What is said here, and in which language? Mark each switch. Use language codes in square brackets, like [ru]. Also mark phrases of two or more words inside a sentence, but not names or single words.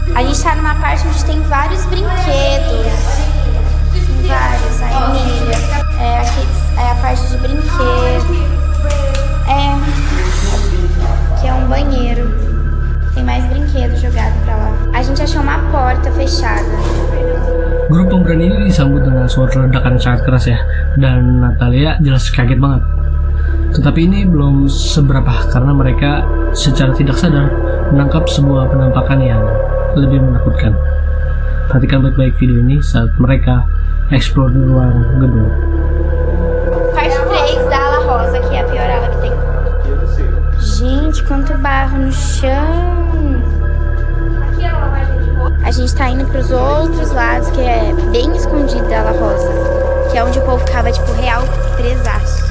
[pt] A gente tá numa parte onde tem vários brinquedos. Tem vários, aí Emília. É, aqui é a parte de brinquedo. É. Aqui é um banheiro. Tem mais brinquedos jogados pra lá. A gente achou uma porta fechada. [id] Grup pemberani ini disambut dengan suara ledakan yang sangat keras ya, dan Natalia jelas kaget banget. Tetapi ini belum seberapa karena mereka secara tidak sadar menangkap sebuah penampakan yang lebih menakutkan. Perhatikan baik-baik video ini saat mereka eksplor di ruang gedung. [pt] Parte 3 da ala rosa, que é a pior ala que tem. Gente, quanto barro no chão. A gente tá indo pros outros lados, que é bem escondido da ala rosa, que é onde o povo ficava, tipo, real presaço.